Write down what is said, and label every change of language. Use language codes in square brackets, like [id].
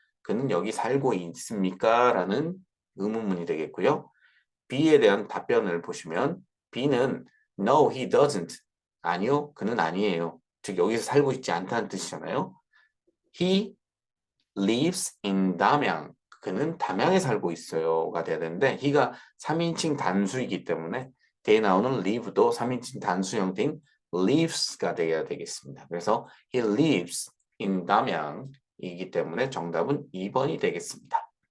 [ko] 그는 여기 살고 있습니까? 라는 의문문이 되겠고요. B에 대한 답변을 보시면 B는 [en] no, he doesn't. [ko] 아니요, 그는 아니에요. 즉 여기서 살고 있지 않다는 뜻이잖아요. [en] He lives in 담양. [ko] 그는 담양에 살고 있어요가 돼야 되는데 he가 3인칭 단수이기 때문에 뒤에 나오는 live도 3인칭 단수 형태인 lives가 되어야 되겠습니다. 그래서 [en] he lives in [ko] 담양이기 때문에 정답은 2번이 되겠습니다.